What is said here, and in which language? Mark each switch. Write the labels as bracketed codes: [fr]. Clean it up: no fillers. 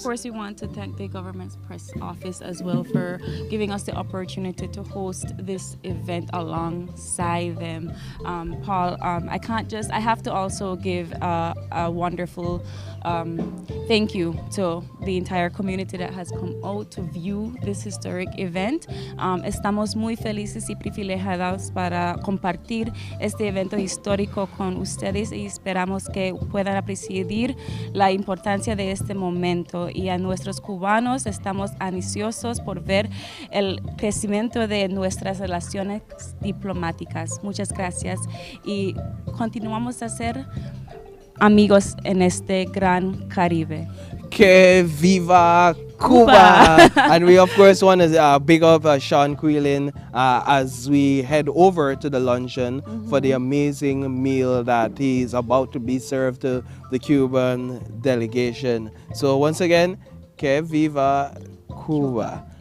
[en] And of course, we want to thank the government's press office as well for giving us the opportunity to host this event alongside them. Paul, I have to also give a wonderful thank you to the entire community that has come out to view this historic event. [es] Estamos muy felices y privilegiados para compartir este evento histórico con ustedes y esperamos que puedan apreciar la importancia de este momento, y a nuestros cubanos estamos ansiosos por ver el crecimiento de nuestras relaciones diplomáticas. Muchas gracias y continuamos a ser amigos en este gran Caribe. Que viva Cuba! [en] And we of course want to big up Sean Quillen as we head over to the luncheon for the amazing meal that is about to be served to the Cuban delegation. So once again, [es] que viva Cuba!